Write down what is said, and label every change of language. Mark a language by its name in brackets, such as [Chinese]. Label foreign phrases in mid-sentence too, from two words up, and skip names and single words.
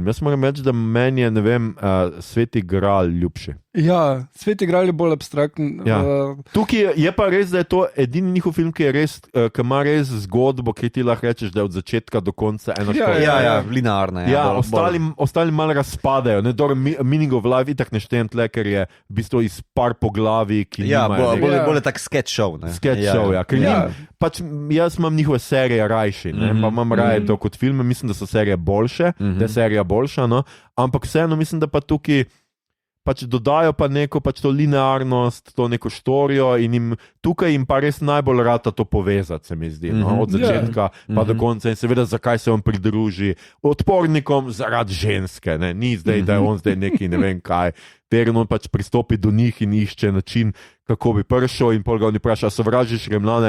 [Slovenian] Jaz moram reči, da meni je, Sveti Gral ljubši. Ja, Sveti Gral je bolj abstrakten. Tukaj je pa res, da je to edini njihov film, ki ima res zgodbo, ki ti lahko rečeš, da je od začetka do konca eno škoda. Linearne. Ostali malo razpadajo. Meaning of Life itak ne štejem tle, ker je v bistvu iz par poglavij, ki nimajo. Bolje tak [English] sketch show. Sketch show, [Slovenian] pač jaz imam njihove serije rajši, pa imam raje to kot filme. Mislim, da so serije boljše, da je serija boljša, ampak vseeno mislim, da pa tukaj pač dodajo pa neko pač to linearnost, to neko štorijo in tukaj jim pa res najbolj rata to povezati, se mi zdi, od začetka pa do konca in seveda zakaj se on pridruži odpornikom zaradi ženske, ni zdaj, da je on zdaj neki ne vem kaj, verjetno on pač pristopi do njih in išče način, kako bi prišel in pol ga on vpraša, sovražiš Rimljane?